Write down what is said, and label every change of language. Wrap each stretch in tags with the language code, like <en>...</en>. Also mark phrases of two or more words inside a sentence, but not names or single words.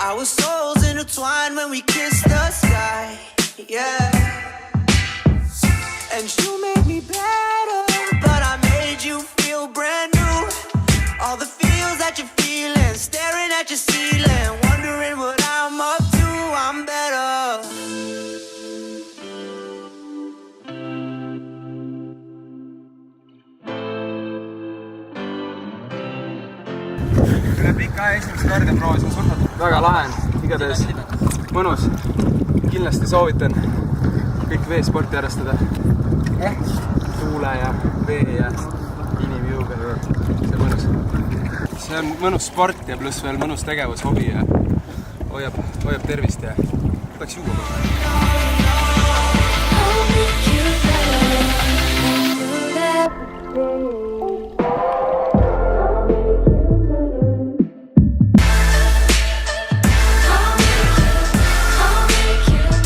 <en>Our souls intertwined when we kissed the sky. Yeah. And you made me better, but I made you feel brand new. All the feels that you're feeling, staring at your ceiling, wondering what I'm up to. I'm better.</en> <et>Üle pika esimest korda proovisin surfata. Väga lahe on, igatahes mõnus. Kindlasti soovitan kõik veesporti harrastada. Tuule ja vee ja inimjuuga. See on mõnus. See on mõnus sport ja pluss veel mõnus tegevus, hobi ja hoiab tervist ja võtaks juua.</et> <en>This</en>